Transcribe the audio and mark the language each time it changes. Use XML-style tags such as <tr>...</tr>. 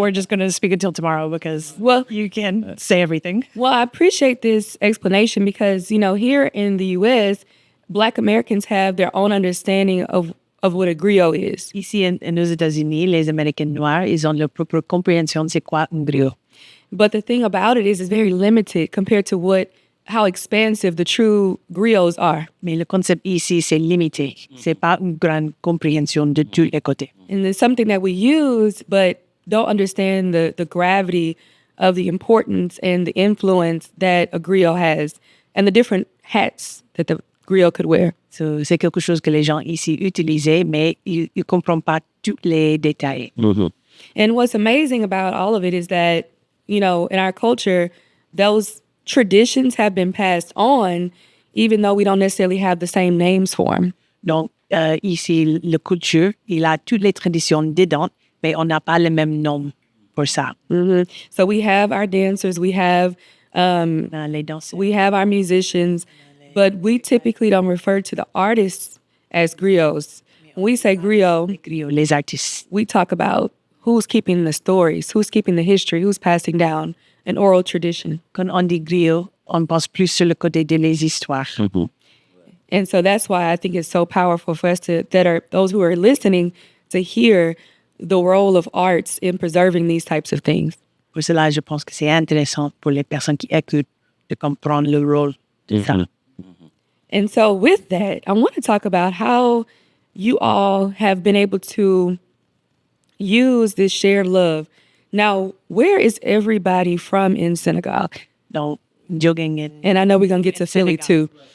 <en>We're just going to speak until tomorrow because, you can say everything. Well, I appreciate this explanation because, here in the U.S., Black Americans have their own understanding of what a griot is.</en> <fr>Ici, aux États-Unis, les Américains noirs, ils ont leur propre compréhension de c'est quoi un griot.</fr> <en>But the thing about it is it's very limited compared to how expansive the true griots are.</en> <fr>Mais le concept ici, c'est limité. C'est pas une grande compréhension de tous les côtés.</fr> <en>And it's something that we use, but don't understand the gravity of the importance and the influence that a griot has and the different hats that the griot could wear.</en> <fr>So, c'est quelque chose que les gens ici utilisaient, mais ils ne comprennent pas tous les détails.</fr> <en>And what's amazing about all of it is that, in our culture, those traditions have been passed on, even though we don't necessarily have the same names for them.</en> <fr>Donc, ici, la culture, il a toutes les traditions dedans, mais on n'a pas le même nom pour ça.</fr> <en>So we have our dancers, we have</en> <fr>les danseurs.</fr> <en>We have our musicians, but we typically don't refer to the artists as griots. When we say griot,</en> <fr>les artistes,</fr> <en>we talk about who's keeping the stories, who's keeping the history, who's passing down an oral tradition.</en> <fr>Quand on dit griot, on pense plus sur le côté de les histoires.</fr> <en>And so that's why I think it's so powerful for us those who are listening to hear the role of arts in preserving these types of things.</en> <fr>Pour cela, je pense que c'est intéressant pour les personnes qui écoutent de comprendre le rôle de ça.</fr> <en>And so with that, I want to talk about how you all have been able to use this shared love. Now, where is everybody from in Senegal? Donc, jogging and I know we're going to get to Philly too.</en>